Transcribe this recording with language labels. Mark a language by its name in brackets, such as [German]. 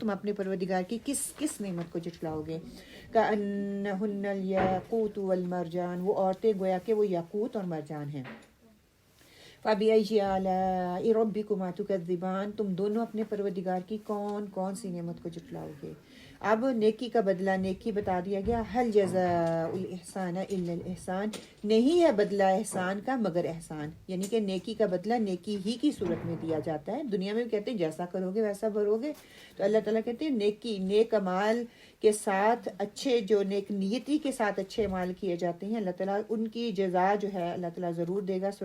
[Urdu] تم اپنے پروردگار کی کس نعمت کو جھٹلاؤ گے. [Arabic] كَأَنَّهُنَّ الْيَاقُوتُ وَالْمَرْجَانُ. [Urdu] وہ عورتیں گویا کہ وہ یاقوت اور مرجان ہیں. [Arabic] فَبِأَيِّ آلَاءِ رَبِّكُمَا تُكَذِّبَانِ. [Urdu] تم دونوں اپنے پروردگار کی کون سی نعمت کو جھٹلاؤ گے. اب نیکی کا بدلہ نیکی بتا دیا گیا. [Arabic] هل جزاء الإحسان إلا الإحسان. [Urdu] نہیں ہے بدلہ احسان کا مگر احسان, یعنی کہ نیکی کا بدلہ نیکی ہی کی صورت میں دیا جاتا ہے. دنیا میں بھی کہتے ہیں جیسا کرو گے ویسا بھرو گے, تو اللہ تعالیٰ کہتے ہیں نیک اعمال کے ساتھ اچھے جو نیک نیتی کے ساتھ اچھے اعمال کیے جاتے ہیں اللہ تعالیٰ ان کی جزا جو ہے اللہ تعالیٰ ضرور دے گا.